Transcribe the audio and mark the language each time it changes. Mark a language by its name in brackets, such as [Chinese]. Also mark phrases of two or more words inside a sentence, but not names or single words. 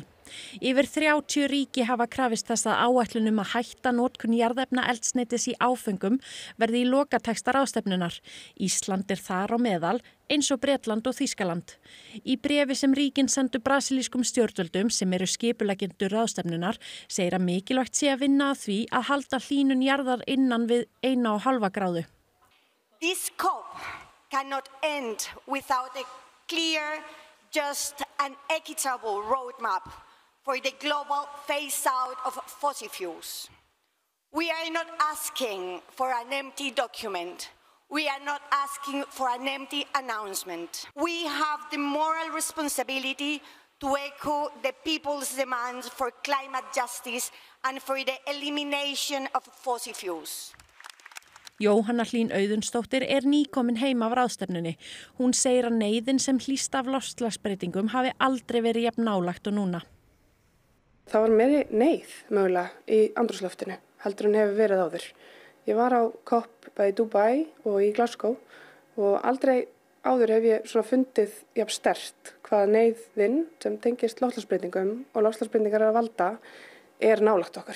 [Icelandic] Yfir 30 ríki hafa krafist þess að áætlun að hætta notkun jarðefnaeldsneytis í áföngum verði í lokatexta ráðstefnunnar. Ísland þar á meðal, eins og Bretland og Þýskaland. Í bréfi sem ríkin sendu brasilískum stjórnvöldum sem eru skipuleggjendur ráðstefnunnar segir að mikilvægt sé að vinna að því að halda hlýnun jarðar innan við 1,5 gráðu. [English] This COP cannot end without a clear, just and equitable roadmap for the global phase-out of fossil fuels. We are not asking for an empty document. We are not asking for an empty announcement. We have the moral responsibility to echo the people's demands for climate justice and for the elimination of fossil fuels. [Icelandic] Jóhanna Hlín Auðunsdóttir nýkomin heim af ráðstefnunni. Hún segir að neyðin sem hlýst af loftslagsbreytingum hafi aldrei verið jafn nálægt og núna. Það var meiri neyð mögulega í andrúmsloftinu heldur en hefur verið áður. Ég var á COP bæði í Dubai og í Glasgow og aldrei áður hef ég svona fundið jafn sterkt hvað neyðin sem tengist loftslagsbreytingum og loftslagsbreytingar að valda nálægt okkur.